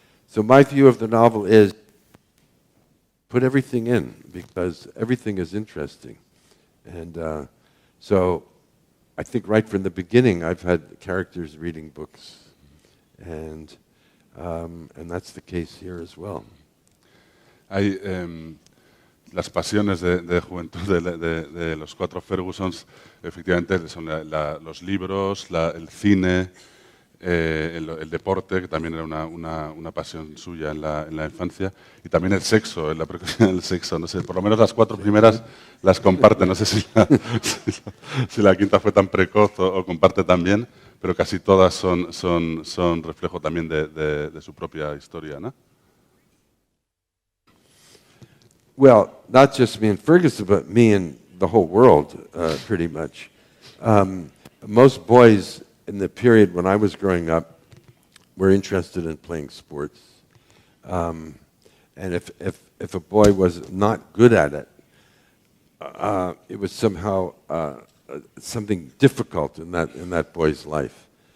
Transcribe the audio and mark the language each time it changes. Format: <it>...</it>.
<en>So my view of the novel is put everything in, because everything is interesting. And so I think right from the beginning I've had characters reading books, and that's the case here as well.</en> <es>Hay las pasiones de juventud de los cuatro Fergusons, efectivamente, son los libros, el cine, el deporte, que también era una pasión suya en la infancia, y también el sexo, la preocupación del sexo. No sé, por lo menos las cuatro primeras las comparte. No sé si la quinta fue tan precoz o comparte también, pero casi todas son reflejo también de su propia historia, ¿no?</es> <en>Well, not just me and Ferguson, but me and the whole world, pretty much. Most boys in the period when I was growing up were interested in playing sports. And if a boy was not good at it, it was somehow something difficult in that boy's life.</en>